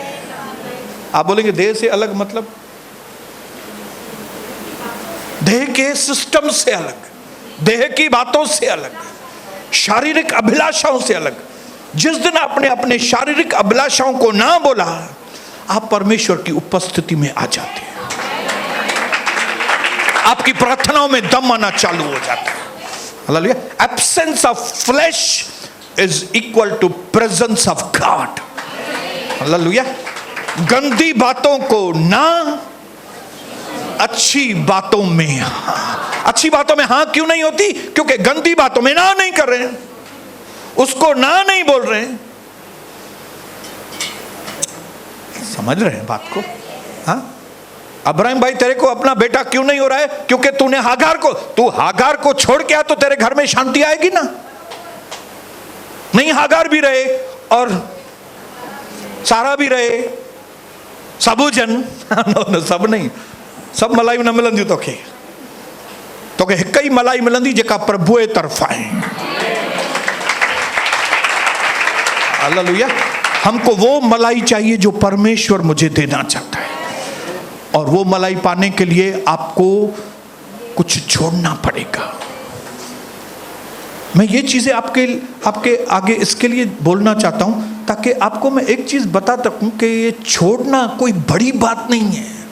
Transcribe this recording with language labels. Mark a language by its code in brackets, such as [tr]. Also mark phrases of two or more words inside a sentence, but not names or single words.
[hi] आप बोलेंगे देह से अलग मतलब? देह के सिस्टम से अलग, देह की बातों से अलग, शारीरिक अभिलाषाओं से अलग। जिस दिन आपने अपने शारीरिक अभिलाषाओं को ना बोला, आप परमेश्वर की उपस्थिति में आ जाते हैं, आपकी प्रार्थनाओं में दम आना चालू हो जाता है। हालेलुया। [en] absence of flesh is equal to presence of God. [hi] हालेलुया। गंदी बातों को ना, अच्छी बातों में हाँ। अच्छी बातों में हाँ क्यों नहीं होती? क्योंकि गंदी बातों में ना नहीं कर रहे हैं, उसको ना नहीं बोल रहे हैं। समझ रहे हैं बात को? हाँ। अब्राहिम भाई, तेरे को अपना बेटा क्यों नहीं हो रहा है? क्योंकि तूने तू हागार को छोड़ के आ तो तेरे घर में शांति आएगी ना। नहीं, हागार भी रहे और सारा भी रहे, [sd] सबू जन नो सब नहीं, सब मलाई न मिलंदियूं तोखे हिक ही मलाई मिलंदी जेका प्रभु जे तरफ़ आहे। [hi] हालेलुया। हमको वो मलाई चाहिए जो परमेश्वर मुझे देना चाहता है, और वो मलाई पाने के लिए आपको कुछ छोड़ना पड़ेगा। मैं ये चीजें आपके आगे इसके लिए बोलना चाहता हूं ताकि आपको मैं एक चीज बता सकूं कि ये छोड़ना कोई बड़ी बात नहीं है।